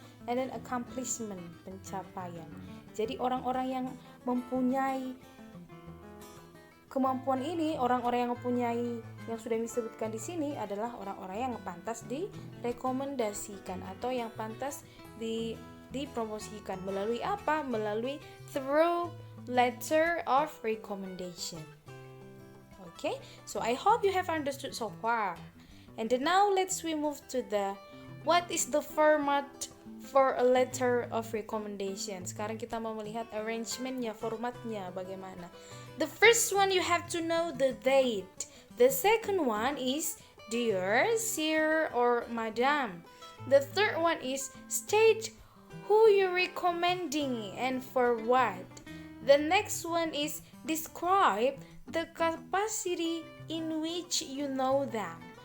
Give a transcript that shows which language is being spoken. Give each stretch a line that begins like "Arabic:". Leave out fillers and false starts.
English: And then accomplishment,
Indonesian: pencapaian. Jadi orang-orang yang mempunyai kemampuan ini, orang-orang yang mempunyai yang sudah disebutkan di sini adalah orang-orang yang pantas direkomendasikan atau yang pantas dipromosikan melalui apa? Melalui
English: through letter of recommendation. Okay, so I hope you have understood so far. And then now let's move to what is the format for a letter of recommendation.
Indonesian: Sekarang kita mau melihat arrangementnya, formatnya bagaimana.
English: The first one you have to know the date. The second one is dear, sir, or madam. The third one is state who you're recommending and for what. The next one is describe the capacity in which you know them.